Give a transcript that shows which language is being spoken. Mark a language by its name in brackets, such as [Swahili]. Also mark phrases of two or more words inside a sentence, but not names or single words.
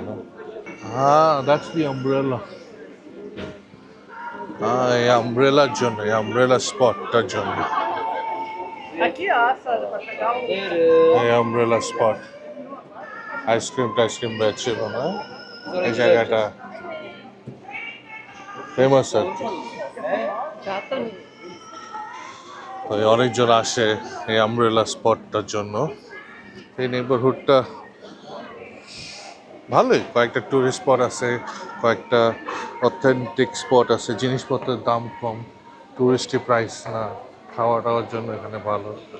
[English] হ্যাঁ, that's the umbrella. [Bangla] হ্যাঁ, এই আমব্রেলার জন্য, এই [English] umbrella spotটার [Bangla] জন্য। [Portuguese] Aqui, ó, Sandra, pra pegar o. [Bangla] এই [English] umbrella spot [Bangla] আইসক্রিম বেচছে মনে হয় এই জায়গাটা ফেমাস আর কি তো এই অনেকজন আসে এই [English] umbrella spotটার [Bangla] জন্য এই নেইবারহুডটা ভালোই কয়েকটা [English] tourist spot [Bangla] আছে কয়েকটা [English] authentic spot [Bangla] আছে জিনিসপত্রের দাম কম [English] touristy price [Bangla] না খাওয়া টাওয়ার জন্য এখানে ভালো